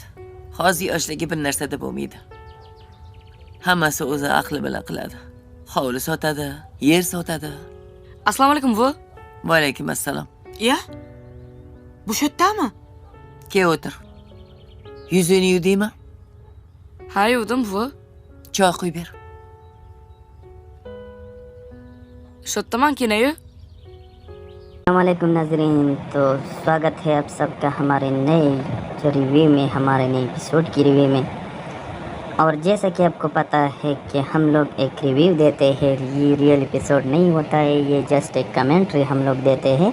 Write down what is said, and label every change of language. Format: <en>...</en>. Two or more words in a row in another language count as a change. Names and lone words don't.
<uz>Hozir yoshligi bir narsada bo'lmaydi. Hammasi o'zi aqli bilan qiladi. Hovli sotadi, yer sotadi. Assalomu alaykum, bu. Va alaykum assalom. Ya? Bu shotdami? Kel o'tir. Yuzini yuvdingmi? Ha, yuvdim, bu. Choy quyib ber. शोत्तमान की नहीं है?</uz> <hi>अस्सलामुअलैकुम नाज़रीन, तो स्वागत है आप सबका हमारे नए जो रिव्यू में, हमारे नए एपिसोड की रिव्यू में। और जैसा कि आपको पता है कि हम लोग एक रिव्यू देते हैं, ये रियल एपिसोड नहीं होता है, ये जस्ट एक कमेंट्री हम लोग देते हैं।</hi>